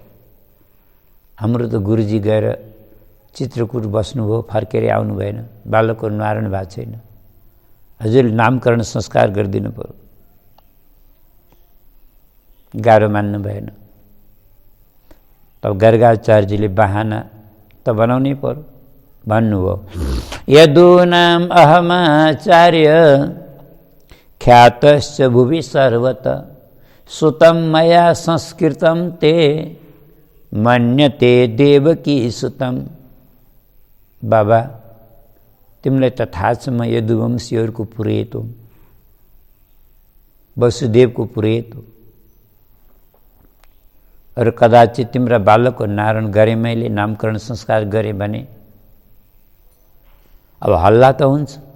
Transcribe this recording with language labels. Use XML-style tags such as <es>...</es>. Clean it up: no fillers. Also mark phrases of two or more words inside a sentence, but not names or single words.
<ne>हाम्रो त गुरुजी गएर चित्रकूट बस्नुभयो, फर्केर आउनु भएन, बालकको नारायण भएको छैन। हजुरले नामकरण संस्कार गरिदिनु पर्यो, गाह्रो मान्नु भएन। तब गर्गाचार्यजीले बहाना त बनाउनै पर्यो, भन्नुभयो</ne> <sa>यदूनाम अहमाचार्य ख्यातश्च भुवि सर्वत सुतम मया संस्कृतम ते मन्यते देवकी सुतम।</sa> <ne>बाबा तिमीलाई त थाहा छ म यदुवंशीहरूको पुरोहित हुँ, वसुदेवको पुरोहित हो, र कदाचित तिम्रा बालकको नारायण गरेँ, मैले नामकरण संस्कार गरेँ भने अब हल्ला त हुन्छ।</ne>